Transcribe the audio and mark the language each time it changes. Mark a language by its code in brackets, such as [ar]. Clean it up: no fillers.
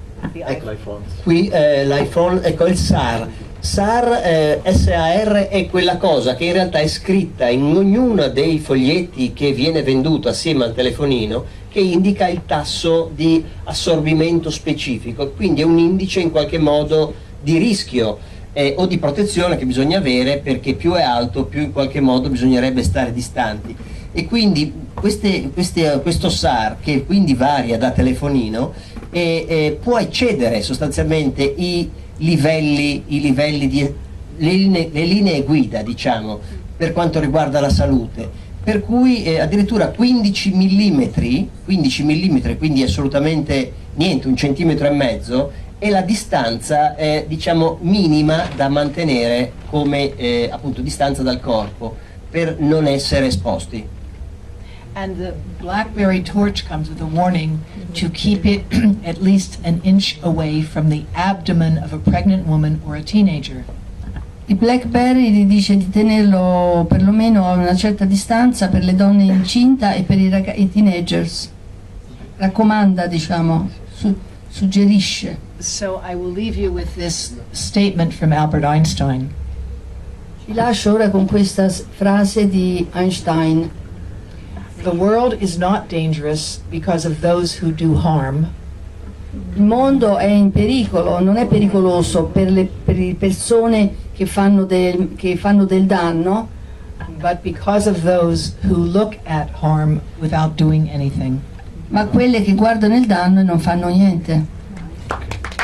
[it] Ecco, qui l'iPhone, ecco il SAR. SAR, SAR è quella cosa che in realtà è scritta in ognuno dei foglietti che viene venduto assieme al telefonino, che indica il tasso di assorbimento specifico, quindi è un indice in qualche modo di rischio o di protezione che bisogna avere, perché più è alto più in qualche modo bisognerebbe stare distanti, e quindi questo SAR, che quindi varia da telefonino, può eccedere sostanzialmente le linee guida, diciamo, per quanto riguarda la salute, per cui addirittura 15 mm, quindi assolutamente niente, 1,5 centimetri, è la distanza diciamo minima da mantenere come appunto distanza dal corpo per non essere esposti. [en] And the BlackBerry torch comes with a warning to keep it at least an inch away from the abdomen of a pregnant woman or a teenager. [it] Il BlackBerry gli dice di tenerlo perlomeno a una certa distanza per le donne incinta e per i teenagers. Raccomanda, diciamo, suggerisce. [en] So I will leave you with this statement from Albert Einstein. [it] Vi lascio ora con questa frase di Einstein. [en] The world is not dangerous because of those who do harm. [it] Il mondo è in pericolo, non è pericoloso per le persone che fanno del danno, [en] but because of those who look at harm without doing anything. [it] ma quelle che guardano il danno e non fanno niente.